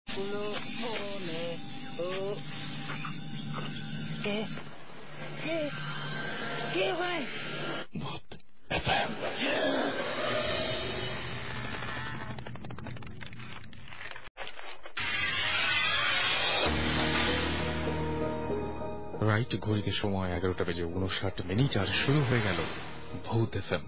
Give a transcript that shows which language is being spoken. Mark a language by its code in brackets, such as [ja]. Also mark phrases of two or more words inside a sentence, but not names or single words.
[es] culo pone. Oh. ¿Qué? ¿Qué? ¿Qué, güey? [bn] Mood FM. রাইট ঘড়িতে সময় 11:59 আর শুরু হয়ে গেল ভূত এফএম।